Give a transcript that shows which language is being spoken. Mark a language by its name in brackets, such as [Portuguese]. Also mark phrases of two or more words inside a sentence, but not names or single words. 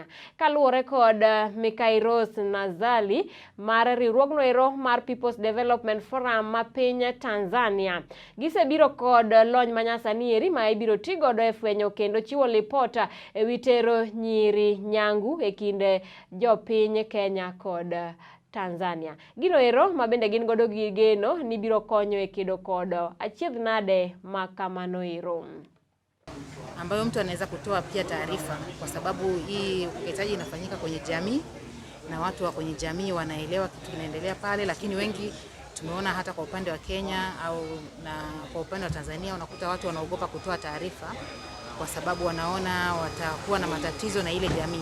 [Luo (Kenya and Tanzania)] Kaluwore kod Mikairos Nazali mar riwruogno ero mar People's Development Forum ma piny Tanzania, gisebiro kod lony manyasani eri ma ibiro tigodo e fwenyo kendo chiwo ripota e wi tero nyiri nyangu e kind jopiny Kenya kod Tanzania. Gino ero ma bende gin godo gi geno ni biro konyo e kedo kod achiedh nade ma kamano ero, [Swahili] ambayo mtu anaweza kutoa pia taarifa, kwa sababu hii ukeketaji inafanyika kwenye jamii na watu wa kwenye jamii wanaelewa kitu kinaendelea pale, lakini wengi tumeona hata kwa upande wa Kenya au na kwa upande wa Tanzania unakuta watu wanaogopa kutoa taarifa kwa sababu wanaona watakuwa na matatizo na ile jamii.